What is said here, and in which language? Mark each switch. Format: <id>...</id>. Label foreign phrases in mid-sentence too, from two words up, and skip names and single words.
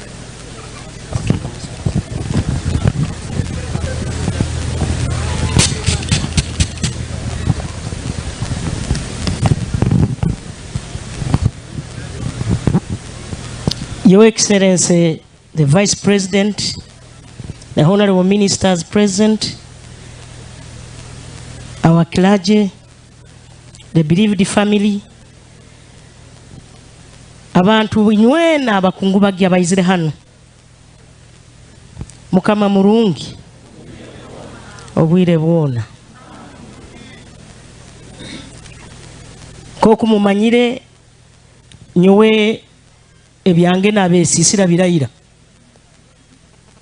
<en>Your Excellency, the Vice President, the Honorable Ministers present, our clergy, the bereaved family,</en> <nyo>abantu nywena abakungu bagya bayizire hano. Mukama murungi obwire bwona. Koko mumanyire nyowe ebyange na Besisira birayira.</nyo>